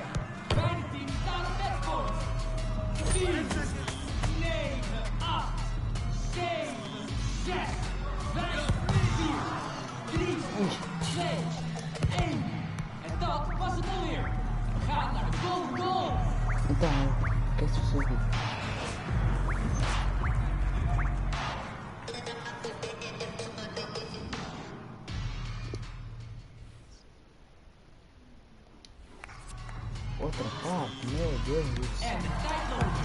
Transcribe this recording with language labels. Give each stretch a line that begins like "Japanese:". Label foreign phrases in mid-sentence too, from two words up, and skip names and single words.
Dutch: Beide teams staan op matchpoint. 10, 9, 8, 7, 6, 5, 4, 3, 2, 1. En dat was het alweer. We gaan naar de golden goal.
Portuguese: Então, que é isso? Outra parte? Meu Deus do céu.
Dutch: En de tijd loopt.